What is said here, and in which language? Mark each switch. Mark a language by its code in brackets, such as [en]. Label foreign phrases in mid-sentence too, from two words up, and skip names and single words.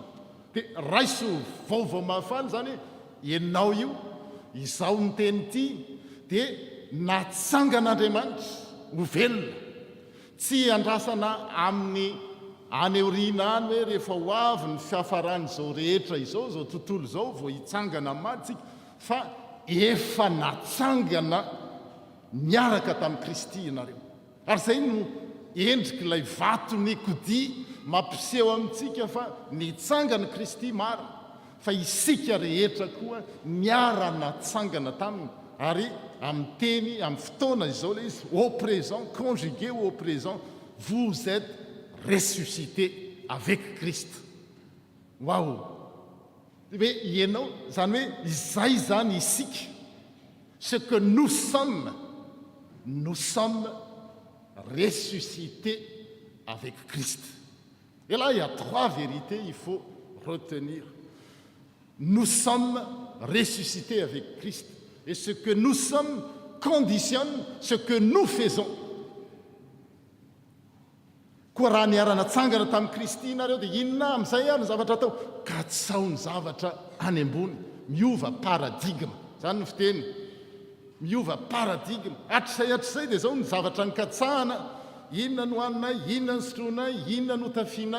[mg] Dia raiso vaovao mahafaly izany hoe ianao io, izao ny teny ity dia natsangan'Andriamanitra ho velona, tsy andrasana amin'ny any aoriana any hoe rehefa ho avy ny fiafaran'izao rehetra izao, zao tontolo izao vao hitsangana maty, fa efa natsangana niaraka tamin'i Kristy ianareo. Ary izay no endriky ilay vato ny kodia mampiseho amintsika fa nitsangana Kristy marina, fa isika rehetra koa niara-natsangana taminy. Ary amin'ny teny, amin'ny fotoana izao le izy [fr] au présent, conjugué au présent, vous êtes ressuscité avec Christ. Waouh! [mg] hoe ianao zany hoe izay zany isika [fr] ce que nous sommes ressuscités avec Christ. Et là, il y a 3 vérités, il faut retenir. Nous sommes ressuscités avec Christ. Et ce que nous sommes conditionne ce que nous faisons. [mg] Koa raha niaranatsangana tamin'i Kristy nareo dia inona amin'izay ary ny zavatra atao? Katsao ny zavatra any ambony, miova paradigme. Zany ny fiteny. Miova paradigme. Hatrisay dia zao ny zavatra nikatsahana. Inona no hoaninay, inona no sotroinay, inona no tafianay.